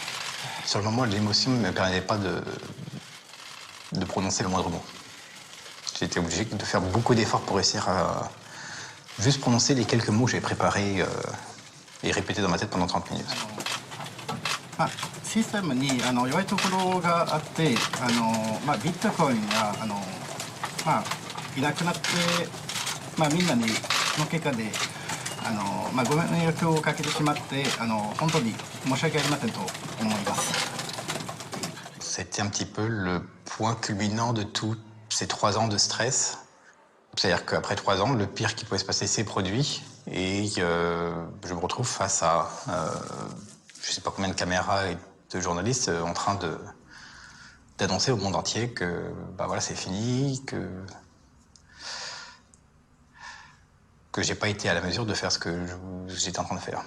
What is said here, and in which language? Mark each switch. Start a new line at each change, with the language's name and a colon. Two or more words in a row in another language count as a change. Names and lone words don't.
French: Sur le moment, l'émotion ne me permettait pas de prononcer le moindre mot. J'ai été obligé de faire beaucoup d'efforts pour réussir à juste prononcer les quelques mots que j'ai préparés et répétés dans ma tête pendant 30 minutes.
Japanese: システムに弱いところがあって、ビットコインがいなくなって、みんなにの結果でご迷惑をかけてしまって本当に申し訳ありませんと思います。
French: C'était un petit peu le point culminant de tous ces 3 ans de stress. C'est-à-dire qu'après 3 ans, le pire qui pouvait se passer s'est produit et je me retrouve face à je ne sais pas combien de caméras et de journalistes en train d'annoncer au monde entier que voilà, c'est fini, que j'ai pas été à la mesure de faire ce que j'étais en train de faire.